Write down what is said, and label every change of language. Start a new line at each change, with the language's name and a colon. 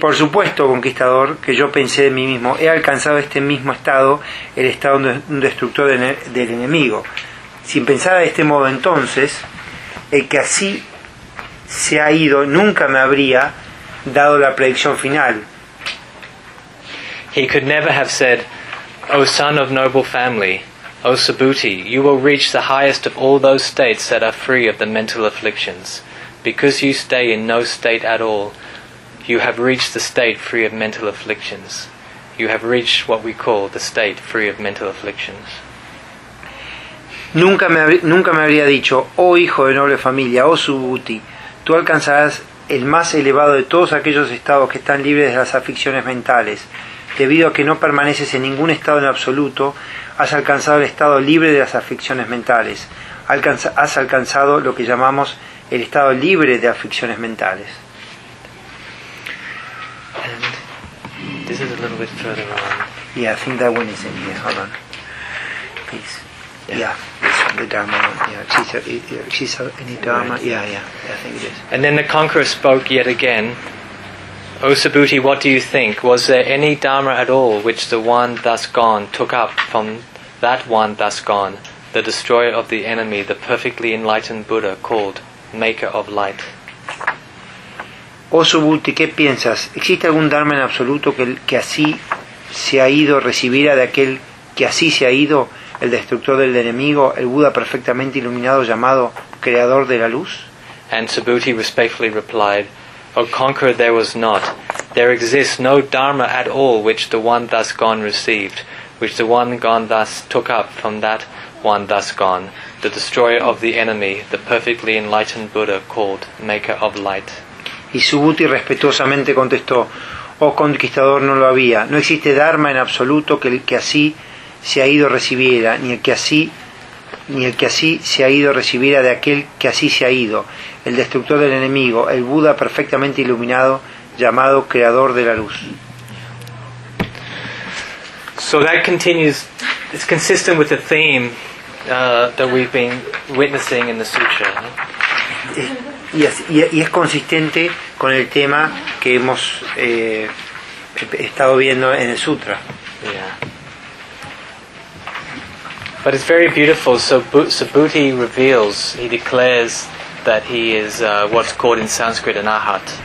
Spanish: Por supuesto, conquistador, que yo pensé de mí mismo, he alcanzado este mismo estado, el estado de un destructor del enemigo. Sin pensar de este modo, entonces, el que así se ha ido nunca me habría dado la predicción final.
English: He could never have said, O son of noble family, O Subhuti, you will reach the highest of all those states that are free of the mental afflictions. Because you stay in no state at all, you have reached the state free of mental afflictions. You have reached what we call the state free of mental afflictions.
Spanish: Nunca me habría dicho, oh hijo de noble familia, oh Subhuti, tú alcanzarás el más elevado de todos aquellos estados que están libres de las aflicciones mentales. Debido a que no permaneces en ningún estado en absoluto, has alcanzado el estado libre de las aflicciones mentales. Has alcanzado lo que llamamos el estado libre de aflicciones mentales.
English: And this is a little bit further on. Yeah, I think that one is in here. Hold on. Please. Yeah, yeah, the Dharma one. Yeah, she's any Dharma. Right. Yeah, I think it is. And then the conqueror spoke yet again. O Subhuti, what do you think? Was there any Dharma at all which the one thus gone took up from that one thus gone, the destroyer of the enemy, the perfectly enlightened Buddha called Maker of Light?
Spanish: O Subhuti, ¿qué piensas? ¿Existe algún Dharma en absoluto que así se ha ido, recibirá de aquel que así se ha ido, el destructor del enemigo, el Buda perfectamente iluminado llamado Creador de la Luz?
English: And Subhuti respectfully replied, O conqueror, there was not. There exists no Dharma at all which the one thus gone received, which the one gone thus took up from that one thus gone, the destroyer of the enemy, the perfectly enlightened Buddha called Maker of Light.
Spanish: Y Subhuti respetuosamente contestó, Oh conquistador, no lo había. No existe Dharma en absoluto que el que así se ha ido recibiera, ni el que así se ha ido recibiera de aquel que así se ha ido, el destructor del enemigo, el Buda perfectamente iluminado, llamado Creador de la Luz.
English: So that continues, it's consistent with the theme that we've been witnessing in the sutra.
Spanish: Y es consistente con el tema que hemos estado viendo en el sutra.
English: Yeah. But it's very beautiful. So Subhuti reveals, he declares that he is what's called in Sanskrit an arhat.